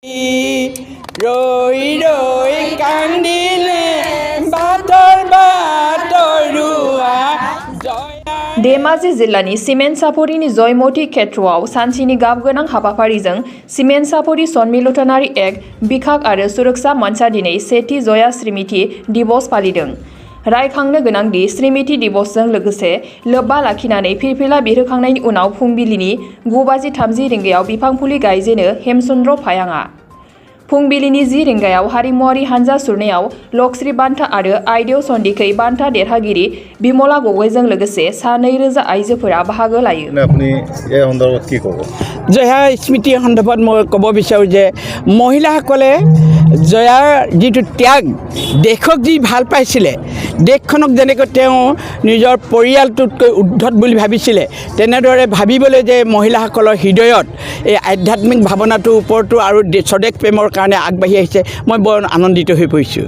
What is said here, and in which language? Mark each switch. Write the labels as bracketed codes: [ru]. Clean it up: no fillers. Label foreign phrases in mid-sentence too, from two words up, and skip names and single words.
[as] ৰৈ ৰৈ কান্দিলে বাটৰ বাটৰুৱা [brx] धेमाजि जिल्लानि सिमेन्ट सापरिनि जयमती क्षेत्रआव सानसेनि गाबगोनां हाबाफारिजों सिमेन्ट सापरि सन्मिलनारि एक बिखाग आरो सुरक्षा मन्च'आ दिनै सेथि जया स्मृति दिवस फालिदों। रायखांनो गोनांदि स्मृति दिवसजों लोगोसे लोब्बा लाखिनानै फिरफिला बिरहोखांनायनि उनाव फुंबिलिनि 9:30 रिंगायाव बिफां फुलि गायजेनो हेमचन्द्र फायाङा। फुंबिलिनि 10 रिंगायाव हारिमुआरि हानजा सुरनायाव लक्ष्मी बान्था आरो आइदेव सन्दिकै बान्था देरहागिरि बिमला गगৈजों लोगोसे सा 2000 आइजोफोरा बाहागो लायो। [as] আপুনি এই সন্দৰ্ভত কি ক'ব? জয়া স্মৃতি সন্দৰ্ভত মই ক'ব বিচাৰোঁ যে মহিলাসকলে জয়াৰ যিটো ত্যাগ দেশক যি ভাল পাইছিলে দেশখনক যেনেকৈ তেওঁ নিজৰ পৰিয়ালটোতকৈ উদ্ধত বুলি ভাবিছিলে তেনেদৰে ভাবিবলৈ যে মহিলাসকলৰ হৃদয়ত এই আধ্যাত্মিক ভাৱনাটোৰ ওপৰতো আৰু স্বদেশ প্ৰেমৰ কাৰণে আগবাঢ়ি আহিছে মই বৰ আনন্দিত হৈ পৰিছোঁ।